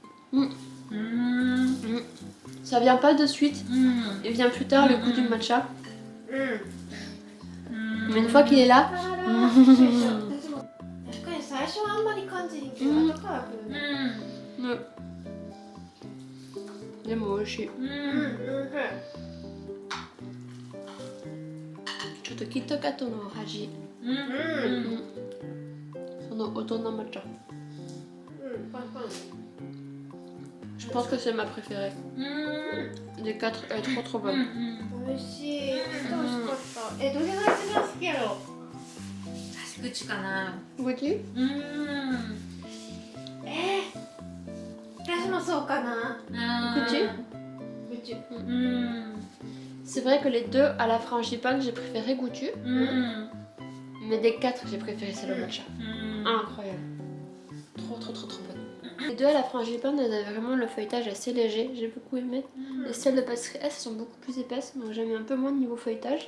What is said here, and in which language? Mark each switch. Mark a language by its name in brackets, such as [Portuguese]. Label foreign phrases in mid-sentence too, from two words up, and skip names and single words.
[French] Ça vient pas de suite, il vient plus tard le goût du matcha. Mais une fois qu'il est là, [Japanese] 確かに最初はあんまり感じひんけど、後から来るね。でも美味しい。ちょっとキットカットの味、その大人抹茶。 [French] Je pense que c'est ma préférée. Des 4, elle est trop bonne. [Japanese] 美味しい。めっちゃ美味しかった。どれが一番好きやろ。私口かな。 [French] Goûter? [Japanese] 私もそうかな。 [French] Goûter? [Japanese] うち。 [French] C'est vrai que les deux à la frangipane, j'ai préféré Goûtu. Mais des 4, j'ai préféré celle au matcha. Incroyable. Trop bonne. Les deux à la frangipane, elles avaient vraiment le feuilletage assez léger, j'ai beaucoup aimé. Et celles de pâtisserie S sont beaucoup plus épaisses, donc j'aime un peu moins de niveau feuilletage.